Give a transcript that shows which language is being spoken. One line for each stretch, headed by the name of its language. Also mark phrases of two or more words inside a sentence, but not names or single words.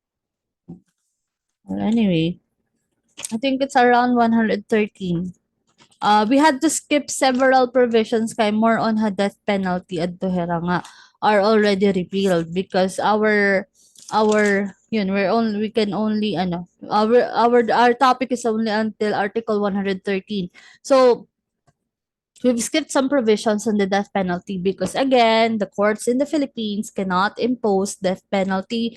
English: well, anyway, I think it's around 113. We had to skip several provisions kay more on ha death penalty
Waray: adto hera nga
English: are already repealed because our yun we can only ano our topic is only until Article 113. So we've skipped some provisions on the death penalty because again, the courts in the Philippines cannot impose death penalty.